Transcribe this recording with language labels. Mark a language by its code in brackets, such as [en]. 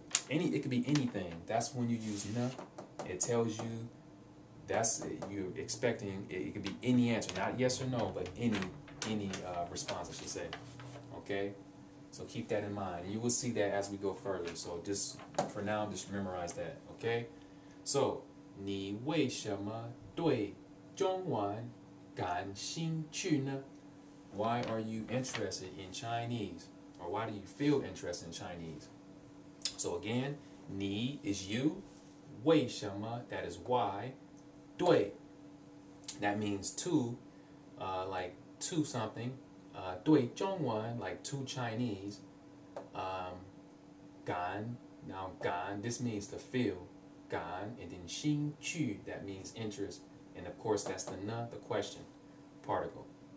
[en] it could be anything. That's when you use na. It tells you that's you're expecting. It could be any answer, not yes or no, but any response, I should say. Okay, so keep that in mind. You will see that as we go further. So just for now, just memorize that. Okay, so [zh] 你为什么对中文感兴趣呢? [en] Why are you interested in Chinese? Or why do you feel interested in Chinese? So again, 你 is you, 为什么 that is why, 对 that means to, like to something, 对中文 like to Chinese, 感 now 感 this means to feel, 感 and then 兴趣 that means interest, and of course that's the na, the question particle.